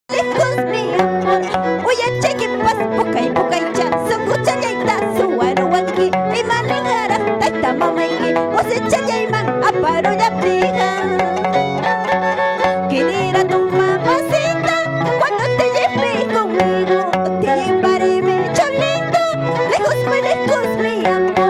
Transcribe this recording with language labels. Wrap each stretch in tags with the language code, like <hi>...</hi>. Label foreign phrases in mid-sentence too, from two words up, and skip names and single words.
<es>lejos mi amor.</es> <qu>Uyachayki pas pukay pukaycha sunquchalllayta suwaruwanki imaniraq tayta mamayki wasichallayman aparullaptiqa.</qu> <es>Querida tu mamacita, cuando te lleve conmigo te llevaré mi cholito, lejos mi amor.</es>